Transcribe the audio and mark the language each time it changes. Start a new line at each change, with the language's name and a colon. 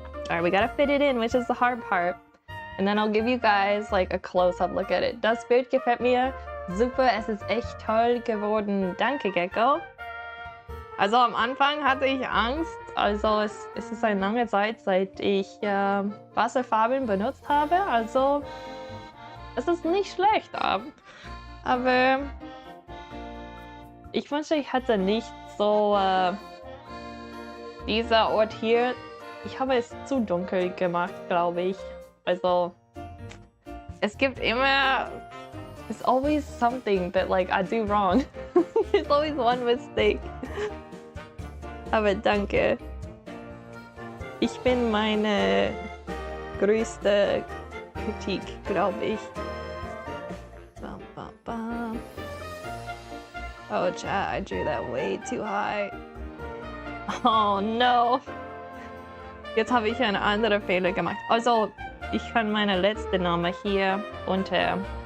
English: Alright, we gotta fit it in, which is the hard part. And then I'll give you guys like a close-up look at it.
German: Das Bild gefällt mir super, es ist echt toll geworden. Danke, Gecko. Also am Anfang hatte ich Angst. Also es ist eine lange Zeit, seit ich Wasserfarben benutzt habe. Also es ist nicht schlecht. Aber ich wünsche, ich hätte nicht so dieser Ort hier. Ich habe es zu dunkel gemacht, glaube ich. Also es gibt immer,
English: there's always something that like I do wrong. There's always one mistake.
German: Aber danke. Ich bin meine größte Kritik, glaube ich. Bum, bum, bum.
English: Oh, chat, I drew that way too high. Oh no.
German: Jetzt habe ich eine andere Fehler gemacht. Also, ich kann meine letzte Name hier unter...